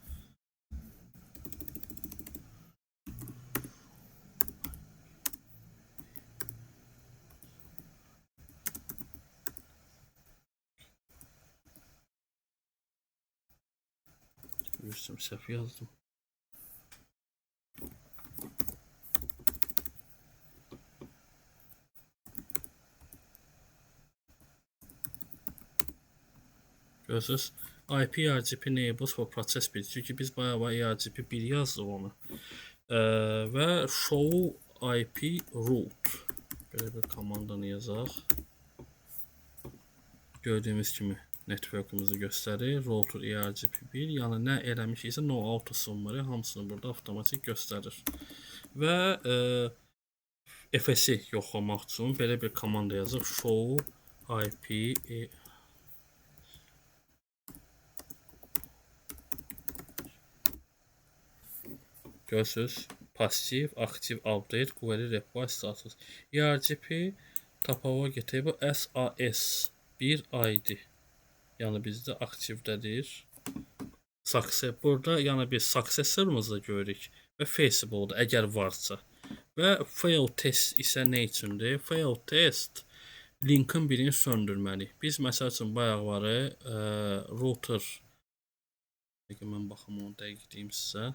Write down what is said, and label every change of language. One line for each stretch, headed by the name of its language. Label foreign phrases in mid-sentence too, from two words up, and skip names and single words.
Azerbaijani: Görürsün, səhv yazdım.
English: Görürsünüz, IP ERGP enables for process 1.
Azerbaijani: Çünki biz bayağı ERGP 1 yazdıq onu.
English: Və show IP route.
Azerbaijani: Belə bir komandanı yazaq. Gördüyümüz kimi network'ımızı göstərir.
English: Router ERGP1.
Azerbaijani: Yəni nə eləmişiksə
English: no auto summary
Azerbaijani: hamısını burada avtomatik göstərir. Və FS-i yoxlamaq üçün belə bir komanda yazaq.
English: Show IP görürsünüz.
Azerbaijani: Passiv, aktiv,
English: update, query, reply, status. ERGP topology table SAS1 ID.
Azerbaijani: Yəni bizdə aktivdədir. Success burada yəni biz successor'ımızı görürük və feasible-da əgər varsa. Və fail test isə nə üçündür? Fail test linkin birini söndürməli. Biz məsəl üçün bayaqları router mən baxım onu dəqiq deyim sizə.